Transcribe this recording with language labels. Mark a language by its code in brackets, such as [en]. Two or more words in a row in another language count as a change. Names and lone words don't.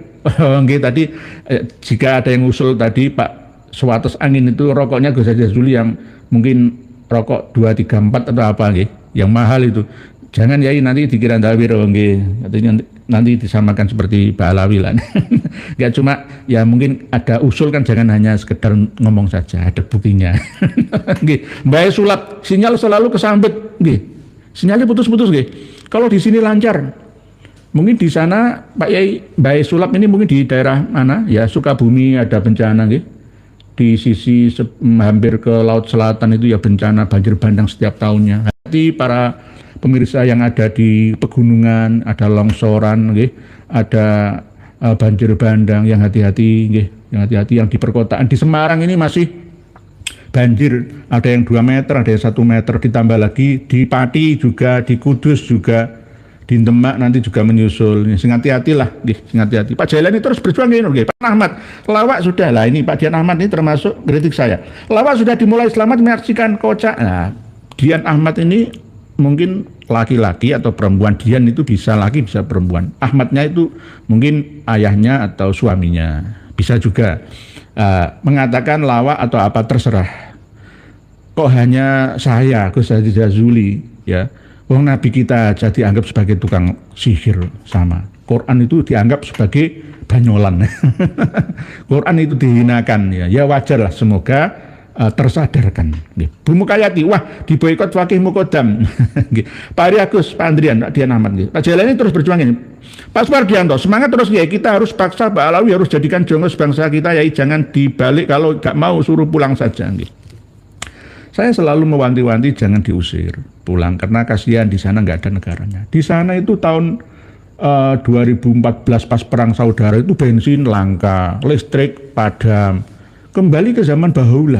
[id] Nggih tadi jika ada yang usul tadi Pak sewates angin itu rokoknya Gus Haji Jazuli yang mungkin rokok 234 atau apa nggih, yang mahal itu. Jangan Yai nanti dikira dawir nggih. Nanti disamakan seperti Ba'alawi lah. Ya cuma ya mungkin ada usul kan, jangan hanya sekedar ngomong saja, ada buktinya. Nggih, Mbak Sulap sinyal selalu kesambet nggih. Sinyalnya putus-putus nggih. Kalau di sini lancar. Mungkin di sana Pak Yai Mbak Sulap ini mungkin di daerah mana ya, Sukabumi ada bencana nggih. Di sisi hampir ke Laut Selatan itu ya bencana banjir bandang setiap tahunnya. Hati para pemirsa yang ada di pegunungan, ada longsoran nggih, ada banjir bandang, yang hati-hati nggih, yang hati-hati yang di perkotaan. Di Semarang ini masih banjir, ada yang 2 meter, ada yang 1 meter, ditambah lagi di Pati juga, di Kudus juga, di Demak nanti juga menyusul. Sing hati-hatilah, [jv] nggih, sing [id] hati-hati. Pak Jailani terus berjuang nggih. Pak Ahmad, lawak sudah lah ini Pak Dian Ahmad ini termasuk kritik saya. Lawak sudah dimulai selamat menyaksikan kocak. Nah, Dian Ahmad ini mungkin laki-laki atau perempuan. Dian itu bisa laki bisa perempuan. Ahmadnya itu mungkin ayahnya atau suaminya. Bisa juga mengatakan lawak atau apa terserah. Kok hanya saya Gus Haji Jazuli ya. Wong Nabi kita aja dianggap sebagai tukang sihir sama. Quran itu dianggap sebagai banyolan. Quran itu dihinakan ya. Ya wajar lah, semoga tersadarkan. Bu Mukayati, wah diboikot Fakih Mukodam. Pak Ari Agus, Pak Andrian, Pak Dian Ahmad. Pak Jailani terus berjuang ini. Pak Supardianto, semangat terus ya. Kita harus paksa Pak Alawi harus jadikan jongos bangsa kita ya. Jangan dibalik, kalau gak mau suruh pulang saja. Saya selalu mewanti-wanti jangan diusir pulang karena kasihan di sana nggak ada negaranya. Di sana itu tahun 2014 pas perang saudara itu bensin langka, listrik padam, kembali ke zaman bahula.